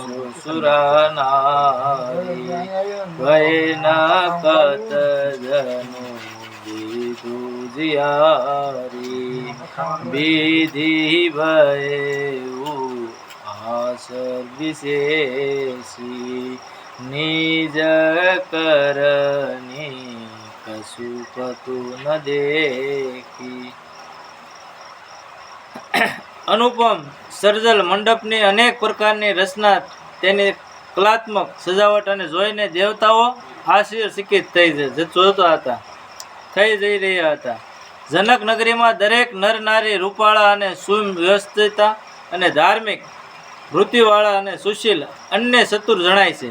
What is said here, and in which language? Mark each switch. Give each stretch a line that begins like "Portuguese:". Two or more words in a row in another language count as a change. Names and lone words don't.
Awadhi: सुरानारी वैन कत जनु विदु जियारी विधि भयउ आसर विशेषी निज करनी कसु कतु न देखी.
Gujarati: અનુપમ સર્જલ મંડપની અનેક પ્રકારની રચના, તેની કલાત્મક સજાવટ અને જોઈને દેવતાઓ આશ્ચર્યચકિત થઈ જઈ રહ્યા હતા. જનક નગરીમાં દરેક નર નારી રૂપાળા અને સુવ્યવસ્થિત અને ધાર્મિક વૃત્તિવાળા અને સુશીલ અન્ય ચતુર જણાય છે.